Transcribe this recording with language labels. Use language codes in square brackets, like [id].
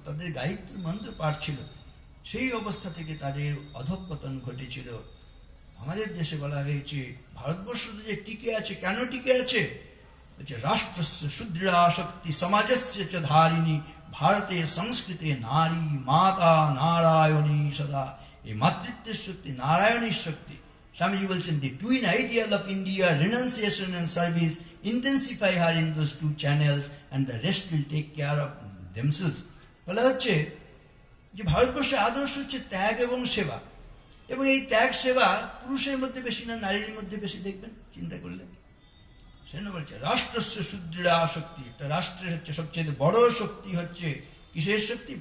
[bn] তাদের গায়ত্রী মন্ত্র পাঠ ছিল। সেই অবস্থা থেকে তাদের অধঃপতন ঘটেছিল। আমাদের দেশে বলা হয়েছে ভারতবর্ষ যে টিকে আছে, কেন টিকে আছে? [sa] বলছে রাষ্ট্রস্য সুদৃঢ়া শক্তি সমাজস্য চ ধারিণী ভারতের সংস্কৃতে নারী মাতা নারায়ণী সদা। [bn] এই মাতৃত্বের শক্তি, নারায়ণের শক্তি। স্বামীজি বলছেন, [en] the twin ideal of India, renunciation and service, intensify her in those two channels and the rest will take care of themselves. [bn] বলা হচ্ছে যে ভারতবর্ষের আদর্শ হচ্ছে ত্যাগ এবং সেবা, এবং এই ত্যাগ সেবা পুরুষের মধ্যে বেশি না নারীর মধ্যে বেশি, দেখবেন চিন্তা করলে। সেজন্য বলছে [sa] রাষ্ট্রস্য সুদৃঢ়া শক্তি, [bn] একটা রাষ্ট্রের হচ্ছে সবচেয়ে বড় শক্তি হচ্ছে কিসের শক্তি?